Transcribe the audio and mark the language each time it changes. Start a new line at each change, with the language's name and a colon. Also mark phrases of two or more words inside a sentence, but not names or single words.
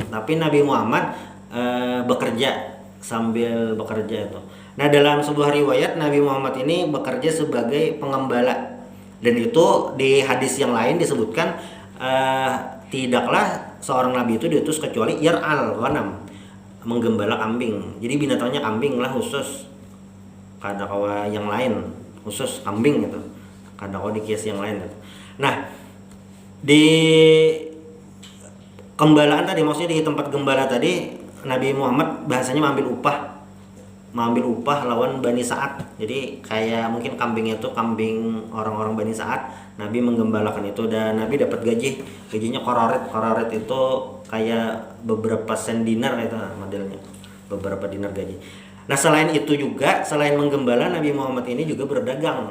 Indonesian: Tapi Nabi Muhammad bekerja sambil bekerja itu. Nah, dalam sebuah riwayat Nabi Muhammad ini bekerja sebagai pengembala. Dan itu di hadis yang lain disebutkan tidaklah seorang nabi itu diutus kecuali
Arabic: يرعى الغنم,
Indonesian: menggembala kambing.
Banjar: Jadi binatangnya kambing lah khusus, kada kawa yang lain, khusus kambing gitu, kada kawa dikias yang lain gitu.
Indonesian: Nah, di kembalaan tadi, maksudnya di tempat gembala tadi, Nabi Muhammad bahasanya mengambil upah lawan Bani Sa'ad. Jadi kayak mungkin kambingnya itu kambing orang-orang Bani Sa'ad, Nabi menggembalakan itu dan Nabi dapat gajinya qararit itu kayak beberapa sen dinar itu modelnya, beberapa dinar gaji. Nah selain itu juga, selain menggembala, Nabi Muhammad ini juga berdagang.